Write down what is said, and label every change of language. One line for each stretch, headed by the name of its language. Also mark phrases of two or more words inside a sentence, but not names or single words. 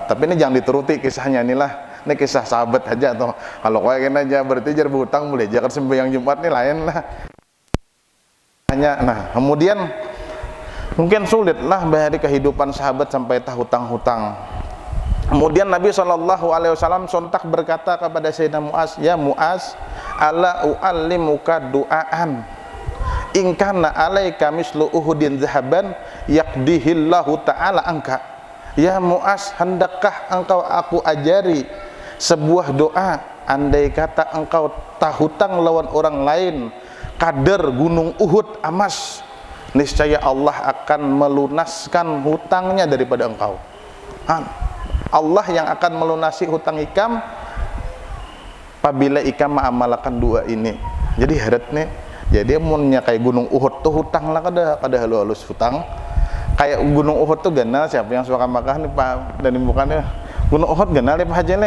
Banjar: Tapi ini jangan dituruti kisahnya, inilah ini kisah sahabat aja tuh. Kalau kau ingin aja berarti jar berhutang boleh, jangan sembahyang Jumat nih lain lah. Nah, kemudian mungkin sulit lah bahari kehidupan sahabat sampai hutang-hutang.
Indonesian: Kemudian Nabi SAW sontak berkata kepada Sayyidina Mu'adz, "Ya Mu'adz,
Arabic: ألا أعلمك دعاء إن كان عليك مثل أحد ذهبا يقضيه الله تعالى عنك."
Indonesian: Ya Mu'adz, hendakkah engkau aku ajari sebuah doa, andai kata engkau hutang lawan orang lain kadar gunung Uhud emas, niscaya Allah akan melunaskan hutangnya daripada engkau.
Banjar: Allah yang akan melunasi hutang ikam apabila ikam mengamalkan dua ini. Jadi harat nih, jadi amunnya kayak gunung Uhud tuh hutang lah kada halus hutang. Kayak gunung Uhud tuh ganal, siapa yang suka makan nih Pak, dan bukannya gunung Uhud ganal ya Pak aja nih.